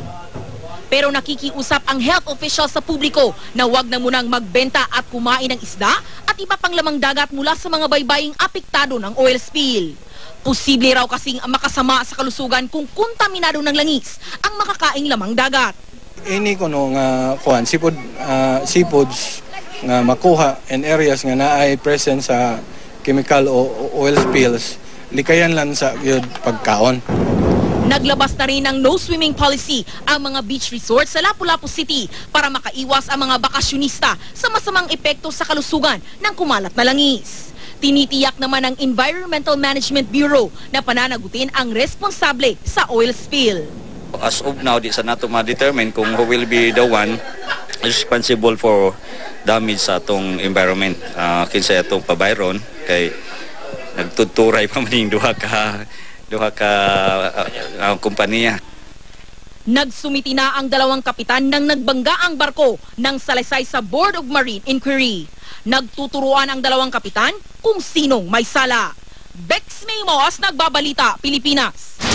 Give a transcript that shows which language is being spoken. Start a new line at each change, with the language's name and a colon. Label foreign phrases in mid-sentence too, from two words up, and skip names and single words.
Filipino: Pero nakikiusap ang health official sa publiko na huwag na munang magbenta at kumain ng isda at iba pang lamang dagat mula sa mga baybaying apektado ng
English: oil spill.
Filipino: Posible raw kasing makasama sa kalusugan kung kontaminado ng langis ang makakaing lamang dagat.
Cebuano: Ini kuno nga kuan seafoods nga makuha
English: in areas
Cebuano: nga naay present sa chemical o
English: oil spills
Cebuano: likayan lang sa yun pagkaon.
Filipino: Naglabas na rin ng
English: no swimming policy
Filipino: ang mga
English: beach resorts
Filipino: sa Lapu-Lapu City para makaiwas ang mga bakasyonista sa masamang epekto sa kalusugan ng kumalat na langis. Tinitiyak naman ng Environmental Management Bureau na pananagutin ang responsable sa
English: oil spill. As of now,
Cebuano: di sa nato ma-determine kung
English: who will be the one responsible for damage
Cebuano: sa atong environment. Kinsa atong pabayron kay nagtuturay pa maning duha ka kompanya.
Filipino: Nagsumiti na ang 2 kapitan ng nagbanggaang barko ng salaysay sa Board of Marine Inquiry. Nagtuturuan ang 2 kapitan kung sinong may sala. Bex May Humawas, Nagbabalita, Pilipinas.